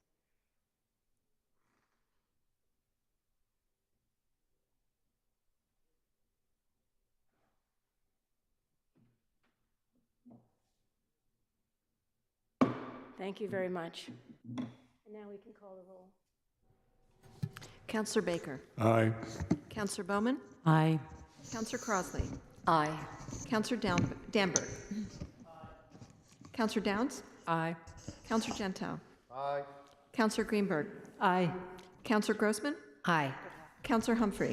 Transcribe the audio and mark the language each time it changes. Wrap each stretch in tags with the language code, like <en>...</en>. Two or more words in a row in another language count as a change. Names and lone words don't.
<en>Thank you very much. And now we can call the roll. Counselor Baker. Aye. Counselor Bowman. Aye. Counselor Crossley. Aye. Counselor Danberg. Counselor Downs. Aye. Counselor Gentile. Aye. Counselor Greenberg. Aye. Counselor Grossman. Aye. Counselor Humphrey.</en>